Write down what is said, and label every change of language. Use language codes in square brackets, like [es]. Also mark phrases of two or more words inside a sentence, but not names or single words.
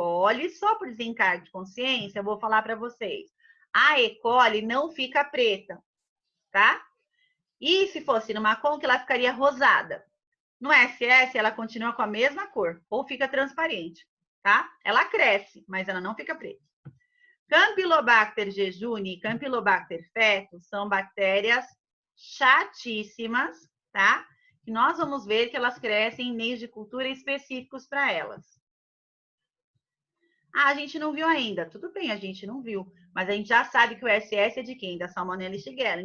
[pt] coli, só por desencargo de consciência, eu vou falar para vocês. A E. coli não fica preta, tá? E se fosse numa conca, ela ficaria rosada. No SS, ela continua com a mesma cor, ou fica transparente, tá? Ela cresce, mas ela não fica preta. Campylobacter jejuni e Campylobacter fetus são bactérias chatíssimas, tá? E nós vamos ver que elas crescem em meios de cultura específicos para elas. Ah, a gente não viu ainda. Tudo bem, a gente não viu. Mas a gente já sabe que o SS é de quem? Da Salmonella e Shigella.